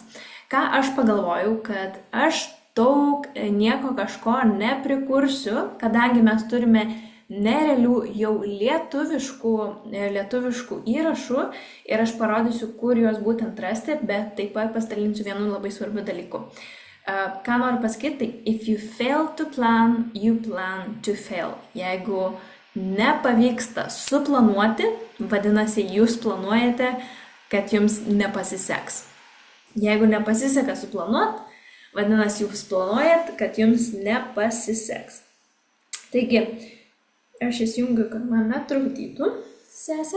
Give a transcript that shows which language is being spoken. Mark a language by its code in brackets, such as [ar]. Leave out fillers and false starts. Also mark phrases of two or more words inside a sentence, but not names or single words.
[lt] Ką aš pagalvojau, kad aš daug nieko kažko neprikursiu, kadangi mes turime nerealių jau lietuviškų įrašų ir aš parodysiu, kur juos būtent rasti, bet taip pat pasidalinsiu vienu labai svarbiu dalyku. Ką noriu pasakyti, tai [en] if you fail to plan, you plan to fail. [lt] Jeigu nepavyksta suplanuoti, vadinasi, jūs planuojate, kad jums nepasiseks. Jeigu nepasiseka suplanuoti, vadinasi, jūs planuojat, kad jums nepasiseks. Taigi, aš įsijungiu, kad man netrukdytų sesė.